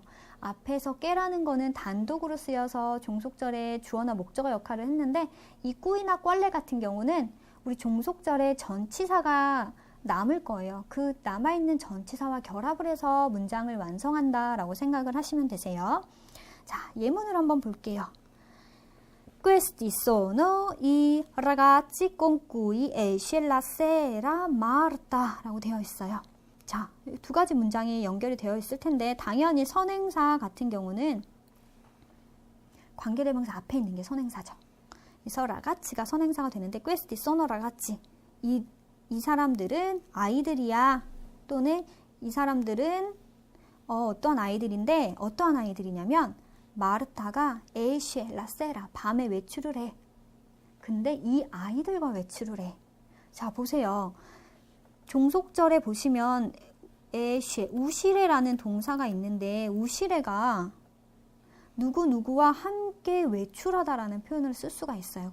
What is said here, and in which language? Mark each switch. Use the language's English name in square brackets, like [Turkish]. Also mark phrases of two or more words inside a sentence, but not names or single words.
[Korean] 앞에서 깨라는 거는 단독으로 쓰여서 종속절에 주어나 목적어 역할을 했는데 이 꾸이나 꽐레 같은 경우는 우리 종속절에 전치사가 남을 거예요. 그 남아있는 전치사와 결합을 해서 문장을 완성한다 라고 생각을 하시면 되세요. 자, 예문을 한번 볼게요. [Italian] Questi sono i ragazzi con cui esce la sera Marta [Korean] 라고 되어 있어요. 자, 두 가지 문장이 연결이 되어 있을 텐데 당연히 선행사 같은 경우는 관계대명사 앞에 있는 게 선행사죠. 그래서 ragazzi가 선행사가 되는데 [Italian] questi sono ragazzi. [Korean] 이 사람들은 아이들이야. 또는 이 사람들은 어떠한 아이들인데 어떠한 아이들이냐면 마르타가 [Italian] esce la sera [Korean] 밤에 외출을 해. 근데 이 아이들과 외출을 해. 자, 보세요. 종속절에 보시면 esce, 우시레라는 동사가 있는데 우시레가 누구누구와 함께 외출하다라는 표현을 쓸 수가 있어요.